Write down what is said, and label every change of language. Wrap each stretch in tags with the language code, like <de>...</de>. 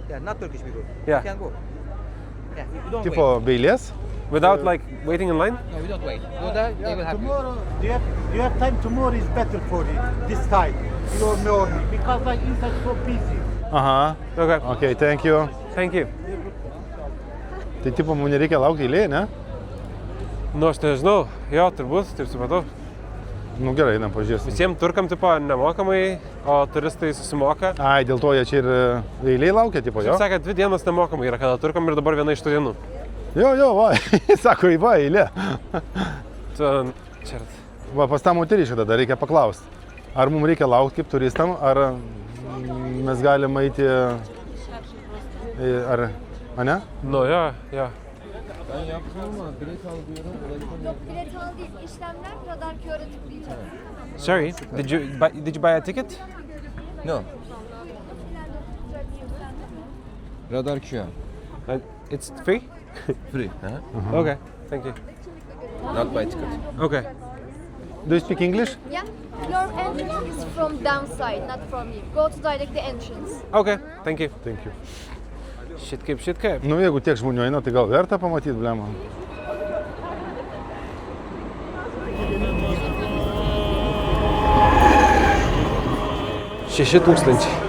<en>Yeah, not Turkish people. Yeah. You can go. Yeah, you don't</en> <lt>Tipo beilės?</lt> <en>Without like waiting in line? wait. No, we don't wait. Go there, they will have you. Tomorrow, do you have time? Tomorrow is better for you. This time, your morning, because like inside so busy. Aha. Okay. Okay, thank you. Thank you.</en> <lt>Tai tipo, mums nereikia laukti eilėje, ne? Nu, aš nežinau. Jo, turbūt, taip supratau. Nu gerai, einam pažiūrėsim. Visiems turkam tipo nemokamai, o turistai susimoka. Ai, dėl to jie čia ir eiliai laukia, tipo, jo? Kaip sakė, 2 dienas nemokamai yra, kada turkam ir dabar viena iš tų dienų. Jo, va, sako, va, eilė. Čia. Va, pas tą moterį šitą dar reikia paklausti. Ar mums reikia laukti kaip turistam, ar mes galim eiti, ar ne? Nu, jo.</lt> <tr>Bilet al değil, işlemler radar QR'a tıklayacak.</tr> <en>Sorry, did you buy a ticket? No. Radar QR. It's free? Free. Okay, thank you. Not by ticket. Okay. Do you speak English? Yeah. Your entrance is from downside, not from here. Go to direct the entrance. Okay, thank you. Thank you.</en> <lt>Shit kaip. Nu, jeigu tiek žmonių eina, tai gal verta pamatyti, blema. $6,000.</lt>